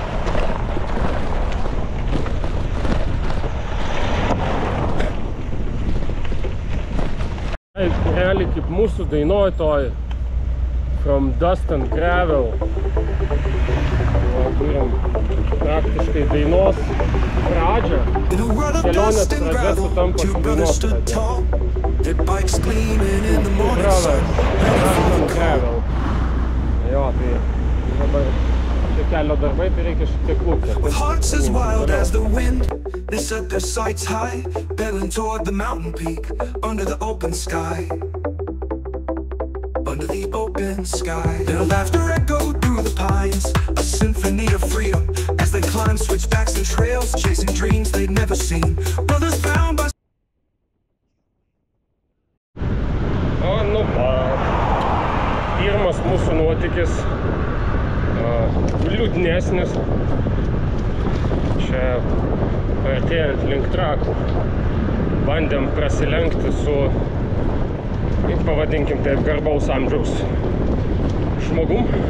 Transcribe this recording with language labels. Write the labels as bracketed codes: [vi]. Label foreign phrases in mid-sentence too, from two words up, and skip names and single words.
[lt] Realiai kaip mūsų dainoj toj From Dust and Gravel. Turim praktiškai dainos pradžią. Kelionės pradžia sutampa su dainos pradžia. Dust and Gravel. Jo, tai dabar čia kelio darbai, tai reikia šiek tiek lūpti. [en] With hearts as wild as the wind, they set their sights high, barreling toward the mountain peak, under the open sky. Under the open sky. Their laughter echoed through the pines, a symphony of freedom, as they climbed switchbacks and trails, chasing dreams they'd never seen. Brothers bound by... [lt] Nu, pirmas mūsų nuotykis liūdnesnis. Čia artėjant link Trakų bandėm prasilenkti su, pavadinkim taip, garbaus amžiaus žmogum.